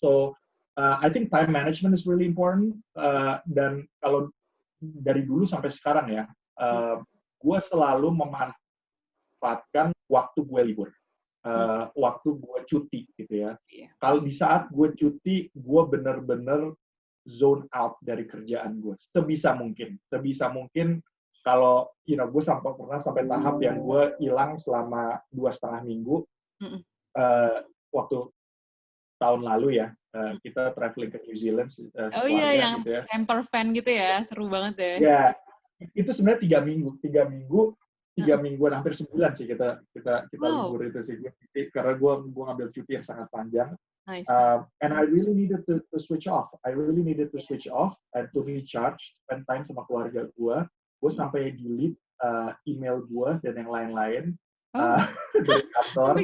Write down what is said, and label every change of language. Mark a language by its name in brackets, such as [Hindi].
[English] So I think time management is really important. [Indonesian] Dan kalau dari dulu sampai sekarang ya, gue selalu memanfaatkan waktu gue libur, waktu gue cuti gitu ya. Kalau di saat gue cuti, gue bener-bener zone out dari kerjaan gue sebisa mungkin. Kalau gue pernah sampai tahap yang gue hilang selama 2,5 minggu. Waktu tahun lalu ya, kita traveling ke New Zealand. Oh iya, yang gitu ya. camper van gitu ya, seru banget ya. Ya, itu sebenarnya 3 mingguan, hampir sebulan sih kita libur itu sih, karena gue ngambil cuti yang sangat panjang. [English] Nice. And I really needed to switch off. Switch off and to recharge, spend time [Indonesian] sama keluarga gue. Gue sampai delete email gue dan yang lain-lain dari kantor.